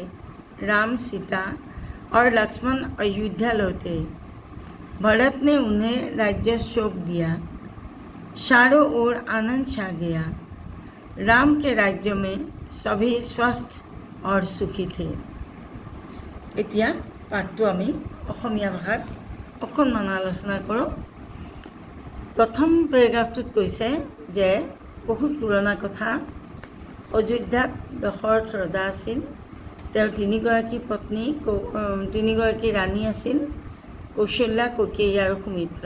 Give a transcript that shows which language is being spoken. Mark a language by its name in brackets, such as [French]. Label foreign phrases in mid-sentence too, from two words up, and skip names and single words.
[Hindi] राम, सीता और लक्ष्मण अयोध्या लौटे। भरत ने उन्हें राज्य सौंप दिया। चारों ओर आनंद छा गया। राम के राज्य में सभी स्वस्थ और सुखी थे। [Assamese] এতিয়া পাঠটো আমি অসমীয়া ভাষাত অকণমান আলোচনা কৰোঁ। প্ৰথম পেৰেগ্ৰাফটোত কৈছে যে বহুত পুৰণা কথা। অযোধ্যাত দশৰথ ৰজা আছিল। তেওঁৰ 3গৰাকী পত্নী, 3গৰাকী ৰাণী আছিল, কৌশल्या, कैकेयी আৰু সুমিত্ৰা।